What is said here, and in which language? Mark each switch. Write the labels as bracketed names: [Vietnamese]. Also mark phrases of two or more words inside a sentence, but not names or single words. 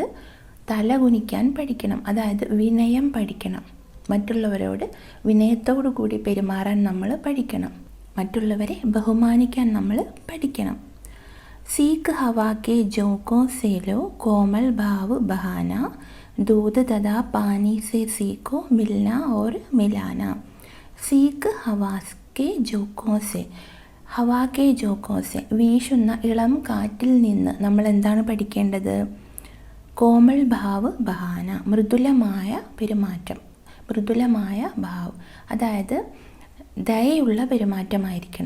[Malayalam] തല കുനിക്കാൻ പഠിക്കണം, അതായത് വിനയം പഠിക്കണം. മറ്റുള്ളവരോട് വിനയത്തോടു കൂടി പെരുമാറാൻ നമ്മൾ പഠിക്കണം, മറ്റുള്ളവരെ ബഹുമാനിക്കാൻ നമ്മൾ പഠിക്കണം. [Hindi] सीख हवा के झोंको से लो कोमल भाव बहाना, दूध तथा पानी से सीखो मिलना और मिलाना. सीख हवा के झोंकों से, हवा के झोंकोंसे [Malayalam] വീശുന്ന ഇളം കാറ്റിൽ നിന്ന് നമ്മൾ എന്താണ് പഠിക്കേണ്ടത്? [Hindi] कोमल भाव बहाना [Malayalam] മൃദുലമായ പെരുമാറ്റം, മൃദുലമായ ഭാവ്, അതായത് ദയയുള്ള പെരുമാറ്റമായിരിക്കണം.